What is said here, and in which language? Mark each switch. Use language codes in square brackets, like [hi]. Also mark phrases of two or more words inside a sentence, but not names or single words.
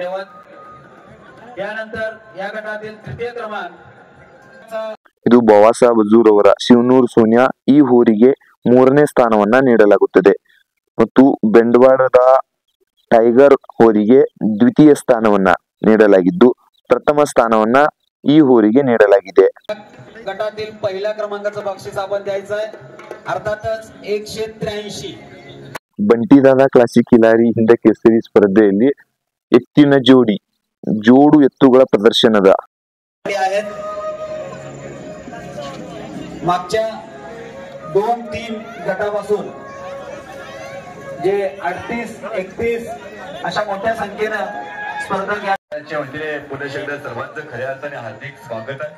[kn] ಇದು ಬವಾಸ ಬಜೂರ್ ಅವರ ಶಿವನೂರ್ ಸೋನಿಯಾ. ಈ ಹೋರಿಗೆ 3ನೇ ಸ್ಥಾನವನ್ನ ನೀಡಲಾಗುತ್ತದೆ ಮತ್ತು ಬೆಂಡವಾಡದ ಟೈಗರ್ ಹೋರಿಗೆ ದ್ವಿತೀಯ ಸ್ಥಾನವನ್ನ ನೀಡಲಾಗಿದ್ದು, ಪ್ರಥಮ ಸ್ಥಾನವನ್ನ ಈ ಹೋರಿಗೆ ನೀಡಲಾಗಿದೆ. [mr] गटातील पहिल्या क्रमांकाचं बक्षीस आपण द्यायचं आहे, अर्थातच 183. [kn] ಬಂಟಿದಾದ ಕ್ಲಾಸಿಕ್ ಕಿಲಾರಿ ಹಿಂದ ಕೇಸರಿ ಸ್ಪರ್ಧೆಯಲ್ಲಿ ಎತ್ತಿನ ಜೋಡು ಎತ್ತುಗಳ ಪ್ರದರ್ಶನದ [mr] मागच्या 2-3 गटापासून जे 38-31 अशा मोठ्या संख्येनं स्पर्धक यांच्या वतीने पुन्हा एकदा सर्वांचं खऱ्या अर्थाने हार्दिक स्वागत आहे.